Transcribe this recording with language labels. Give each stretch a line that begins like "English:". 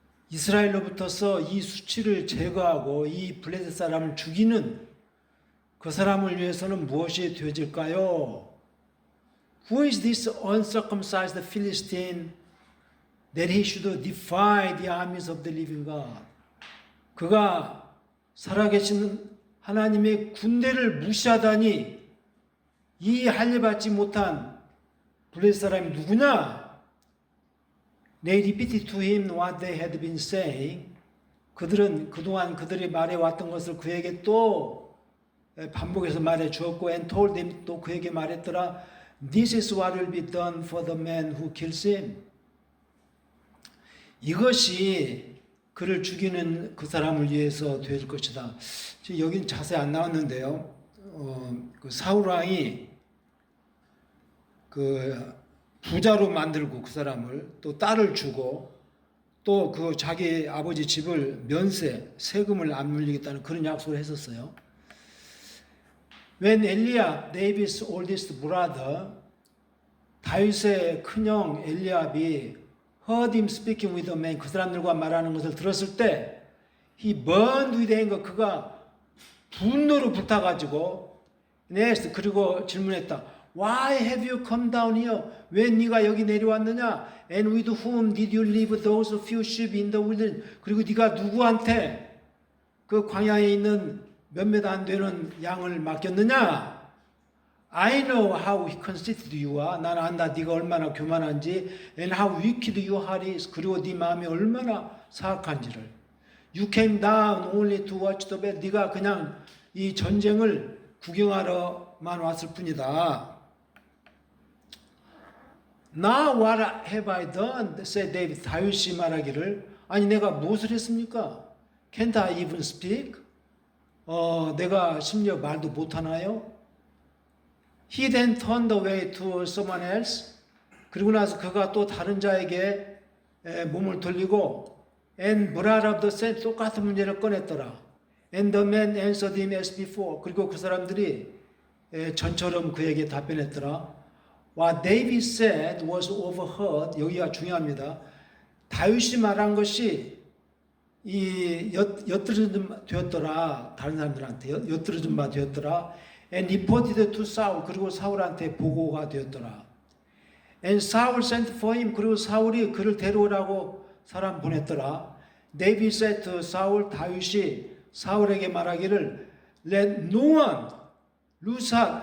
Korean: 이스라엘로부터서 이 수치를 제거하고 이 블레셋 사람을 죽이는 그 사람을 위해서는 무엇이 되어질까요?
English: Who is this uncircumcised Philistine that he should defy the armies of the living God?
Korean: 그가 살아계신 하나님의 군대를 무시하다니 이 할례받지 못한 블레셋 사람이 누구냐?
English: They repeated to him what they had been saying.
Korean: 그들은 그동안 그들이 말해왔던 것을 그에게 또 반복해서 말해 주었고
English: and told them
Korean: 또 그에게 말했더라.
English: This is what will be done for the man who kills him.
Korean: 이것이 그를 죽이는 그 사람을 위해서 될 것이다. 지금 여기는 자세히 안 나왔는데요. 그 사울 왕이 그 부자로 만들고 그 사람을 또 딸을 주고 또 그 자기 아버지 집을 면세, 세금을 안 물리겠다는 그런 약속을 했었어요.
English: When Eliab, David's oldest brother,
Korean: 다윗의 큰형 엘리압이
English: heard him speaking with the man,
Korean: 그 사람들과 말하는 것을 들었을 때
English: he burned with anger,
Korean: 그가 분노로 불타가지고
English: next,
Korean: 그리고 질문했다.
English: Why have you come down here?
Korean: 왜 네가 여기 내려왔느냐?
English: And with whom did you leave those few sheep in the wilderness?
Korean: 그리고 네가 누구한테 그 광야에 있는 몇몇 안 되는 양을 맡겼느냐?
English: I know how conceited you are.
Korean: 난 안다 네가 얼마나 교만한지.
English: And how wicked your heart is.
Korean: 그리고 네 마음이 얼마나 사악한지를.
English: You came down only to watch the battle.
Korean: 네가 그냥 이 전쟁을 구경하러만 왔을 뿐이다.
English: Now what have I done? said David.
Korean: 다윗이 말하기를 아니 내가 무엇을 했습니까?
English: Can't I even speak?
Korean: 내가 심지어 말도 못하나요?
English: He then turned away to someone else.
Korean: 그리고 나서 그가 또 다른 자에게 몸을 돌리고
English: and brought up the same
Korean: 똑같은 문제를 꺼냈더라.
English: And the man answered him as before.
Korean: 그리고 그 사람들이 전처럼 그에게 답변했더라.
English: What David said was overheard.
Korean: 여기가 중요합니다. 다윗이 말한 것이 이 엿들어진 되었더라. 다른 사람들한테 엿들어진 바 되었더라.
English: And reported to Saul.
Korean: 그리고 사울한테 보고가 되었더라.
English: And Saul sent for him.
Korean: 그리고 사울이 그를 데려오라고 사람 보냈더라.
English: David said to Saul.
Korean: 다윗이 사울에게 말하기를
English: Let no one lose heart.